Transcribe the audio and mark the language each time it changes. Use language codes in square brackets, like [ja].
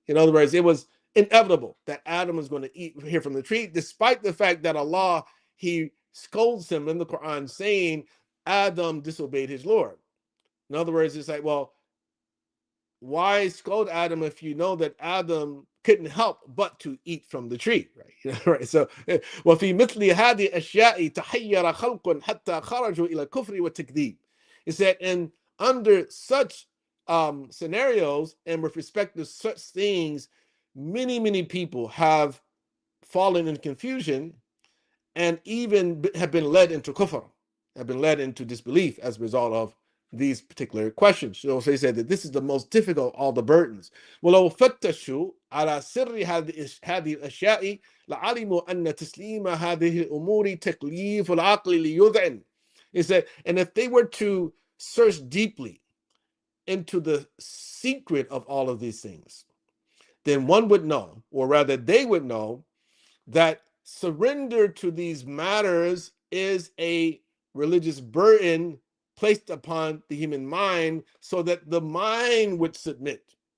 [en] In other words, it was inevitable that Adam was going to eat here from the tree, despite the fact that Allah, He scolds him in the Quran saying Adam disobeyed his Lord. In other words, it's like, well, why scold Adam if you know that Adam couldn't help but to eat from the tree, right? Right. [ar] So, وفي مثل هذه الأشياء تحير خلق حتى خرجوا إلى الكفر والتكذيب. [en] It said, and under such scenarios and with respect to such things, many people have fallen in confusion and even have been led into kufr, have been led into disbelief as a result of these particular questions. So they said that this is the most difficult of all the burdens. [ar] وَلَوْ فَتَّشُوا عَلَى سِرِّ هذه الأشياء لَعَلِمُوا أَنَّ تَسْلِيمَ هذه الأمور تكليف العقل ليذعن. [en] He said, and if they were to search deeply into the secret of all of these things, then one would know, or rather they would know, that surrender to these matters is a religious burden placed upon the human mind so that the mind would submit.